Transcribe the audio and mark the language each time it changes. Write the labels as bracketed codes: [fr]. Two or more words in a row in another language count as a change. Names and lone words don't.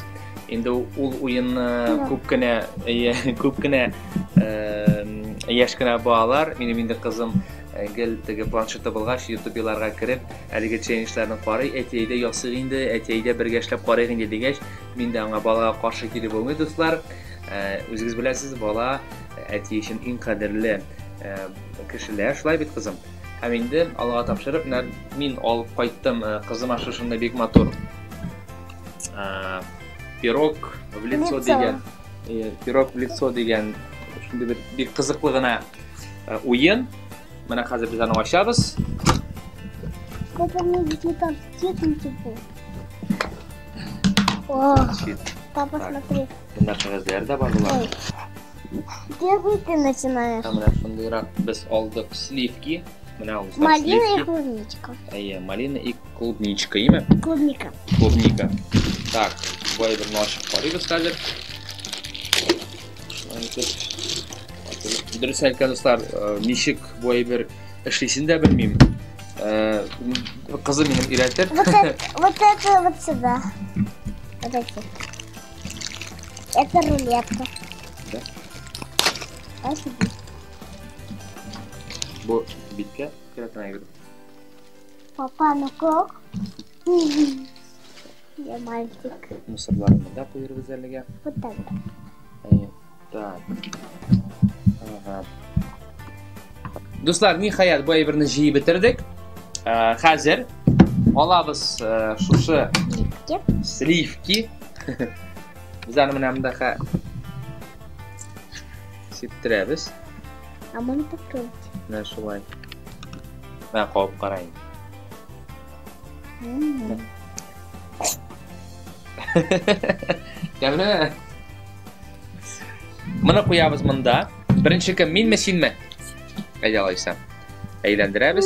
[tt] Инде ул уен күп кенә яшь кенә балалар, минем инде кызым гел теге планшетта булгач ютубиларга кирип, әлеге челленджларны карый, әтиәйдә ясый инде, әтиәйдә бергә эшләп карыйк инде дигәч, мин дә аңа балага каршы килеп булмый дуслар. Үзегез беләсез, бала әти өчен иң кадерле кешеләр, шулай бит кызым. Һәм инде Аллага тапшырып, мин алып кайттым кызыма шушында бик матур [ru] пирог в лицо [tt] дигән, [ru] пирог в лицо [tt] дигән шундый бик кызыклы гына уен. Менә хәзер без аны ачабыз. [ru] Папа, мне где там цвет не типа. О, папа, смотри. [tt] Бунда кагазлар да бар булар. [ru] Где ты начинаешь? [tt] Менә шундыйрак без алдык сливки. Менә ул [ru] Малина и клубничка. Малина и клубничка, имя? Клубника. Клубника. Так, [tt] бу бер нашып карыйбыз хәзер. Дөрес әйткән дуслар, ничек бу бер эшлисен дә белмим. Кызым минем өйрәтер. [ru] Вот это вот сюда. Вот эти. Это рулетка. Да? Спасибо. [tt] Бу биткә керәтенә генә. [ru] Папа, ну как? Я мальчик. [tt] Мусорларны да куйырбыз әлегә. [ru] Вот так. Так. Ага. [tt] Дуслар, нихаят бу әйберне җыеп бетердек. Хәзер алабыз шушы сливки. Без аны менә монда сиптерәбез. [ru] А мы попробуем. [tt] Менә шулай. Менә кабып карайын. Гәмле. Моны куябыз монда. Беренче кем, минме, синме? Әйдә алайса. Әйләндерәбез.